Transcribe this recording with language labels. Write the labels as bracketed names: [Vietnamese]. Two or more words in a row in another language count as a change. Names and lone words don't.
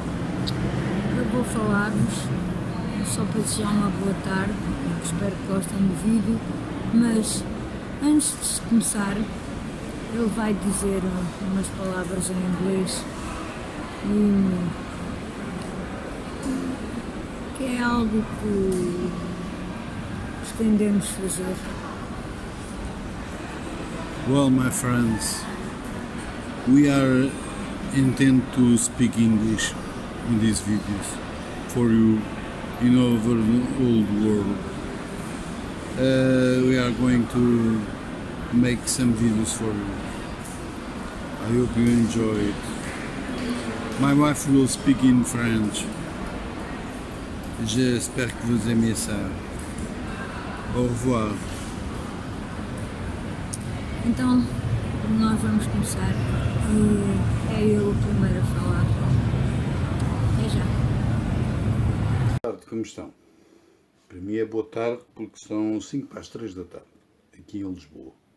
[Portuguese] Eu vou falar-vos só para desejar uma boa tarde, espero que gostem do vídeo, mas antes de começar ele vai dizer umas palavras em inglês que é algo que pretendemos fazer. [English] Well, my friends, we are intend to speak English in these videos for you in over the old world. We are going to make some videos for you. I hope you enjoy it. My wife will speak in French. [French] J'espère que vous aimez ça. Au revoir. [Portuguese] Então, nós vamos começar e é eu o primeiro a falar. Até já. Boa tarde, como estão? Para mim é boa tarde porque são 5 para as 3 da tarde, aqui em Lisboa.